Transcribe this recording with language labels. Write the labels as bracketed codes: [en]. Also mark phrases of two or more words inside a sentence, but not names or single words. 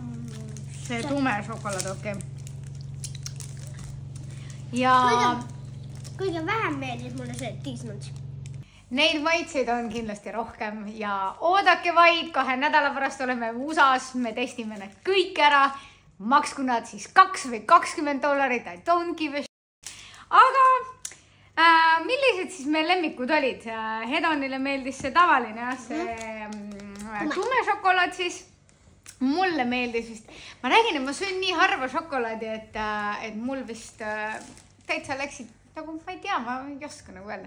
[et] see tume šokolaad, okei. Ja kõige vähem meeldis mulle see Disney. Neid maitseid on kindlasti rohkem ja oodake vaid, 2 nädala pärast oleme USA-s, me testime need kõik ära. Maksku nad siis $2 või $20, [en] I don't give a shit. [et] Aga millised siis meil lemmikud olid? Hedonile meeldis see tavaline, see tume šokolaad siis. Mulle meeldis vist. Ma räägin, et ma söön nii harva šokolaadi, et mul vist täitsa läksid, nagu ma ei tea, ma ei oska nagu öelda.